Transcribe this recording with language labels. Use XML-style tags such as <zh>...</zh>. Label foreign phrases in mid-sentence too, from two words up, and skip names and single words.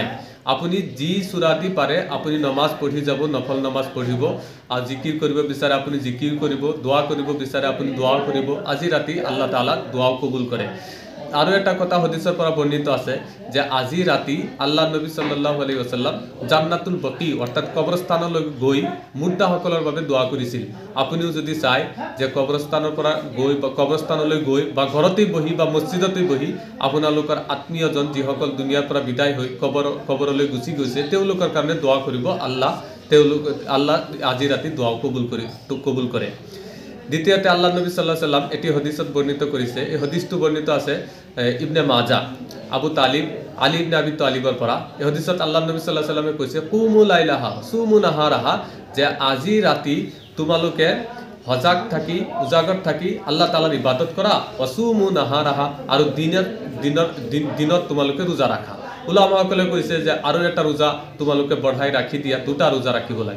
<as>আপুনি যি সূৰা দি পাৰে আপুনি নমাজ পঢ়ি যাব, নফল নমাজ পঢ়িব। আৰু জিকিৰ কৰিব বিচাৰে আপুনি জিকিৰ কৰিব, দোৱা কৰিব বিচাৰে আপুনি দোৱাও কৰিব। আজি ৰাতি আল্লাহ তাআলা দোৱাও কবুল কৰে। আৰু এটা কথা হদিছৰ পৰা বৰ্ণিত আছে যে আজি ৰাতি আল্লাহ নবী</as> <ar>صلى الله عليه وسلم</ar> <as>জান্নাতুল বকী অৰ্থাৎ কবৰস্থানলৈ গৈ মুৰ্দাসকলৰ বাবে দোৱা কৰিছিল। আপুনিও যদি চায় যে কবৰস্থানলৈ গৈ বা ঘৰতেই বহি বা মছজিদতেই বহি আপোনালোকৰ আত্মীয়জন যিসকল দুনিয়াৰ পৰা বিদায় হৈ কবৰলৈ গুচি গৈছে তেওঁলোকৰ কাৰণে দোৱা কৰিব। আল্লাহ আজি ৰাতি দোৱাও কবুল কৰে। দ্বিতীয়তে আল্লাহ নবী</as> <ar>صلى الله عليه وسلم</ar> <as>এটি হদিছত বৰ্ণিত কৰিছে। এই হদিছটো বৰ্ণিত আছে ইবনে মাজা আলী ইবনে আবি তালিবৰ পৰা। এই হদিছত আল্লাহ নবী</as> <ar>صلى الله عليه وسلم</ar> <as>কৈছে</as> <ar>قوموا ليلها صوموا نهارها,</ar> <as>যে আজি ৰাতি তোমালোকে সজাগ থাকি উজাগৰ থাকি আল্লাহ তাআলাৰ ইবাদত কৰা,</as> <ar>وصوموا نهارها,</ar> <as>আৰু দিনত তোমালোকে ৰোজা ৰাখা। উলামাসকলে কৈছে যে আৰু এটা ৰোজা তোমালোকে বঢ়াই ৰাখি দিয়া, দুটা ৰোজা ৰাখিব লাগে।</as>